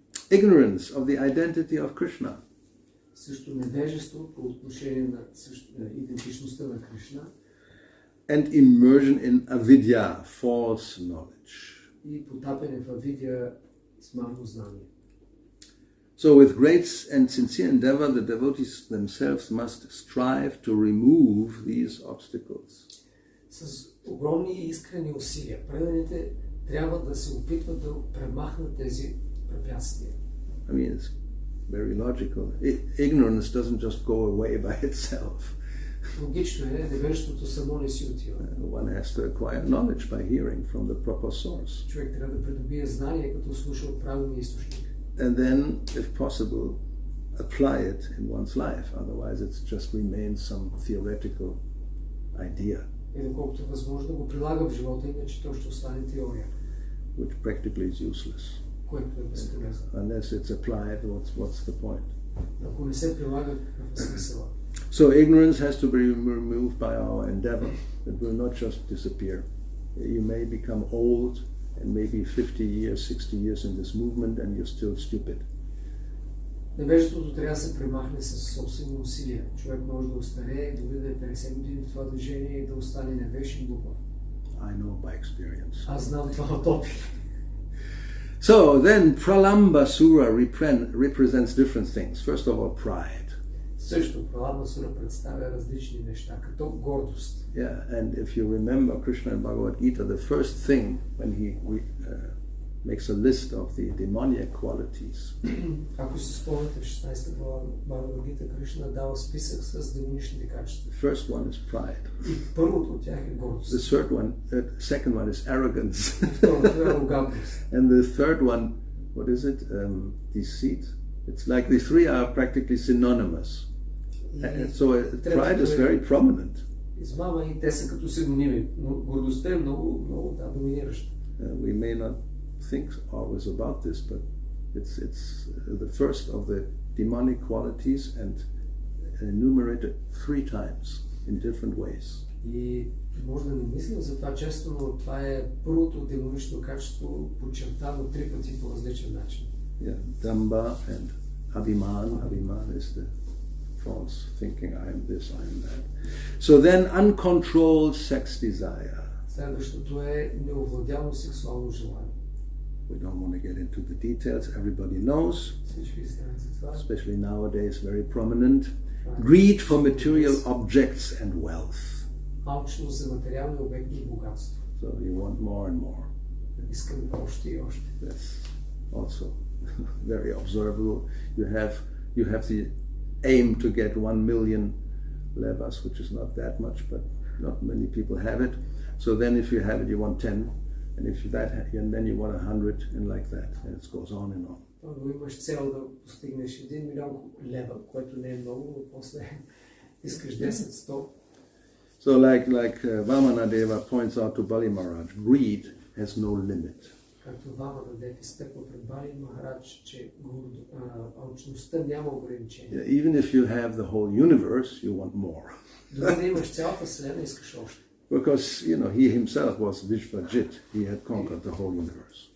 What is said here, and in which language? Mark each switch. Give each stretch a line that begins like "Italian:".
English: Ignorance of the identity of Krishna.
Bulgarian: Също невежество по отношение на идентичността на Кришна.
English: And immersion in avidya, false knowledge.
Bulgarian: И потапяне в авидя, смарно знание.
English: So with great and sincere endeavor, the devotees themselves must strive to remove these obstacles.
Bulgarian: С огромни и искрени усилия преданите трябва да се опитват да премахнат тези препятствия.
English: I mean, it's very logical. Ignorance doesn't just go away by itself.
Bulgarian: Логично е, невежеството само не си отива.
English: One has to acquire knowledge by hearing from the proper source.
Bulgarian: Човек трябва да придобие знание, като слуша от правилния източник.
English: And then, if possible, apply it in one's life. Otherwise, it just remains some theoretical idea.
Bulgarian: И доколкото е възможно да го прилага в живота, иначе то ще остане теория.
English: Which practically is useless.
Bulgarian: Което е безполезно.
English: Unless it's applied, what's the point?
Bulgarian: Ако не се прилага, какъв е смисъла?
English: So ignorance has to be removed by our endeavor. It will not just disappear. You may become old and maybe 50 years, 60 years in this movement and you're still stupid.
Bulgarian: Невежеството трябва да се премахне със собствени усилия. Човек може да остарее, дори да е 50 години в това движение и да остане невеж и глупав.
English: I know by experience.
Bulgarian: Аз знам това от опит.
English: So then Pralamba Sura represents different things. First of all, pride.
Bulgarian: Също Пралама Сура представя различни неща, като гордост.
English: Yeah, and if you remember Krishna in Bhagavad Gita, the first thing when he makes a list of the demoniac qualities.
Bulgarian: Ако се спомняте в 16-та глава Бхагавад Гита, Кришна дава списък с демоничните качества.
English: The first one is pride.
Bulgarian: И първото от тях е гордост.
English: The second one is arrogance.
Bulgarian: Второто е арогантност.
English: And the third one, what is it? Deceit. It's like the three are practically synonymous. So pride is very prominent.
Bulgarian: измама и те са като синоними, но гордостта е много доминираща.
English: We may not think always about this, but it's the first of the demonic qualities and enumerated 3 times in different ways.
Bulgarian: И може да не мислим за това често, но това е първото демонично качество, подчертано 3 пъти по различен начин.
English: Yeah, Damba and Abhiman. Abhiman is the false thinking, I am this, I am that. So then uncontrolled sex desire.
Bulgarian: Следващото е неовладяно сексуално желание.
English: We don't want to get into the details, everybody knows,
Bulgarian: Всички знаят за това.
English: especially nowadays very prominent. Greed for material objects and wealth.
Bulgarian: Алчност за материални обекти и богатство.
English: So you want more and more.
Bulgarian: Искаме още и още.
English: That's also very observable. You have the aim to get 1 million levas, which is not that much, but not many people have it. So then if you have it, you want 10, and if that, and then you want 100, and like that, and it goes on and on.
Bulgarian: Ако имаш цел да постигнеш 1 милион лева, което не е много, но после искаш 10-100.
English: So like Vamanadeva points out to Bali Maharaj, greed has no limit.
Bulgarian: Както Ваманадев изтъква пред Бали Махарадж, че алчността няма ограничение.
English: Yeah, even if you have the whole universe, you want more.
Bulgarian: Дори да имаш цялата вселена, искаш още.
English: Because, he himself was Vishvajit. He had conquered the whole universe.